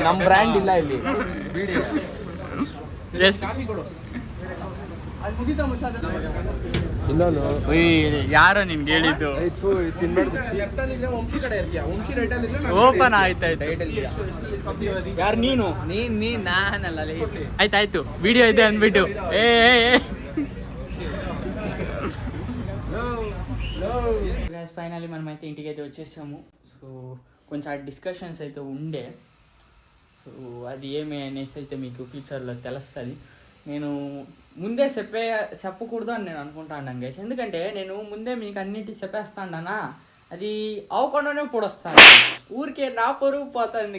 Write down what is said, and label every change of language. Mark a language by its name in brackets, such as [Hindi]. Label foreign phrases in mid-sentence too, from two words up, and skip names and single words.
[Kannada] ನಮ್ಮ ಬ್ರ್ಯಾಂಡ್ ಇಲ್ಲ ಇಲ್ಲಿ. ಬೀಡಿ ಕಾಫಿ ಕೊಡು. ಅದು ಮುಗಿತಾ ಮಸಾದ ಇನ್ನೊಂದು ಯಾರೋ ನಿನ್ಗೆ ಹೇಳಿದ್ದು ತಿನ್ಬಾರ್ದು. ಲೆಫ್ಟ್ ಅಲ್ಲಿ ಇದ್ರೆ ವಂಶಿ ಕಡೆ ಇರ್ತೀಯ, ವಂಶಿ ರೈಟ್ ಅಲ್ಲಿ ಇದ್ರೆ ಓಪನ್ ಆಯ್ತಾಯ್ತು. ಯಾರು ನೀನು? ನೀನ್ ನಾನಲ್ಲ ಆಯ್ತಾಯ್ತು, ವಿಡಿಯೋ ಇದೆ ಅಂದ್ಬಿಟ್ಟು [Telugu] ఏ గైస్ ఫైనల్లీ మనం అయితే ఇంటికి అయితే వచ్చేసాము. సో కొంచెం ఆ డిస్కషన్స్ అయితే ఉండే, సో అది ఏమి అనేసి అయితే మీకు ఫ్యూచర్లో తెలుస్తుంది. నేను ముందే చెప్పకూడదు అని నేను అనుకుంటాను గైస్, ఎందుకంటే నేను ముందే మీకు అన్నిటి చెప్పేస్తానా, అది అవకుండానే పొడొస్తాను, ఊరికే నా పరువు పోతుంది.